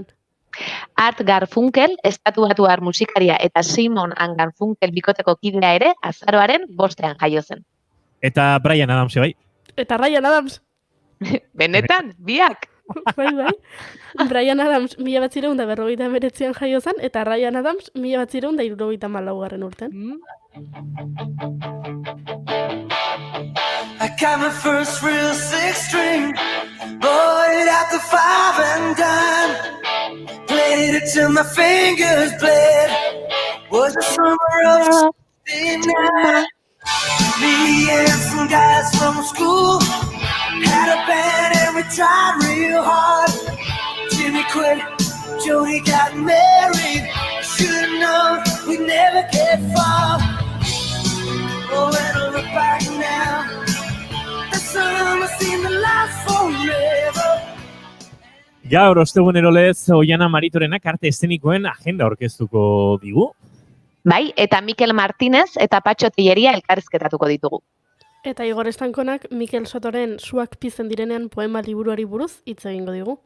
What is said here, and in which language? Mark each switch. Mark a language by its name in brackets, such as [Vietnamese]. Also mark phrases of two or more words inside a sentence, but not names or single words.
[Basque] Art Garfunkel, estatuatuar musikaria eta Simon & Garfunkel bikoteko kidea ere azaroaren 5ean jaio zen. Eta Bryan Adams bai. Eta Ryan Adams. Benetan, biak. Bai. Bryan Adams 1959an jaio zen, eta Ryan Adams 1974 urten. [English] I got my first real six-string, bought it at the 5 and dime, played it till my fingers bled, was the summer of 69. Me and some guys from school had a band and we tried real hard. Jimmy quit, Jody got married, should've known we'd never get far. Oh, and I look back now, the summer seemed to last forever. [Basque] Gaur ostegunero lez Oiana Maritorenak arte eszenikoen agenda aurkeztuko digu. Bai, eta Mikel Martinez eta Patxo Tilleria elkarrizketatuko ditugu. Eta Igor Estankonak Mikel Sotoren Suak pizten direnean poema liburuari buruz hitz egingo digu.